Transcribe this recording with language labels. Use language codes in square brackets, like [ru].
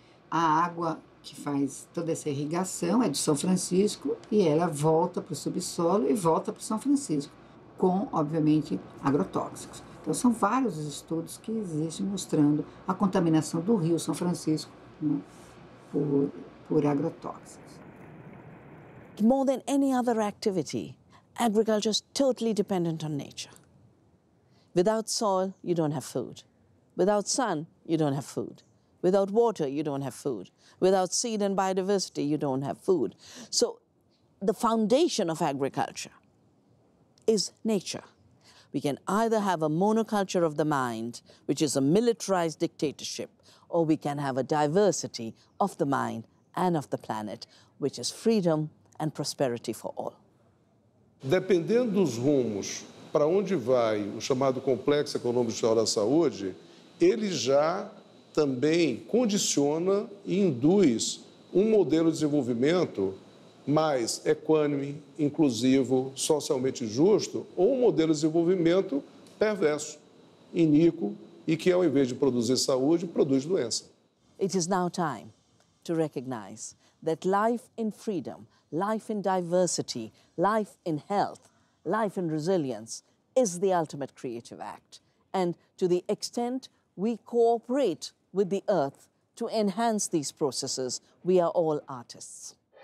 [pt] A água que faz toda essa irrigação é de São Francisco e ela volta para o subsolo e volta para o São Francisco, com, obviamente, agrotóxicos. Então, são vários os estudos que existem mostrando a contaminação do rio São Francisco, né, por agrotóxicos. [en] More than any other activity, agriculture is totally dependent on nature. Without soil, you don't have food. Without sun, you don't have food. Without water, you don't have food. Without seed and biodiversity, you don't have food. So the foundation of agriculture is nature. We can either have a monoculture of the mind, which is a militarized dictatorship, or we can have a diversity of the mind and of the planet, which is freedom and prosperity for all. [pt] Dependendo dos rumos para onde vai o chamado Complexo Econômico e Social da Saúde, ele já também condiciona e induz um modelo de desenvolvimento mais equânime, inclusivo, socialmente justo, ou um modelo de desenvolvimento perverso, iníquo e que, ao invés de produzir saúde, produz doença. [en] It is now time to recognize that life in freedom, life in diversity, life in health, life in resilience is the ultimate creative act. And to the extent we cooperate with the earth to enhance these processes, we are all artists.